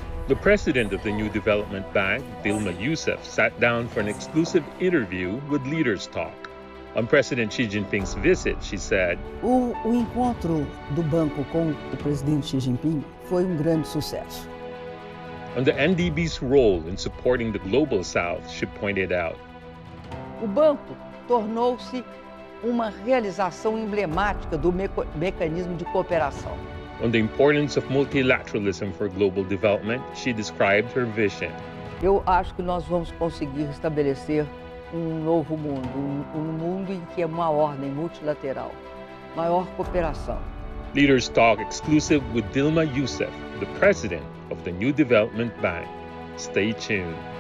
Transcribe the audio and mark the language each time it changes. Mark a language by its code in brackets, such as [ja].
[en] The president of the New Development Bank, Dilma Yousaf, sat down for an exclusive interview with Leaders Talk. On President Xi Jinping's visit, she said, [pt] O encontro do banco com o presidente Xi Jinping foi grande sucesso. [en] On the NDB's role in supporting the Global South, she pointed out, [pt] O banco tornou-se uma realização emblemática do mecanismo de cooperação. [en] On the importance of multilateralism for global development, she described her vision. [pt] Eu acho que nós vamos conseguir estabelecer um novo mundo, um mundo em que é uma ordem multilateral, maior cooperação. [en] Leaders Talk exclusive with Dilma Yousaf, the president of the New Development Bank. Stay tuned.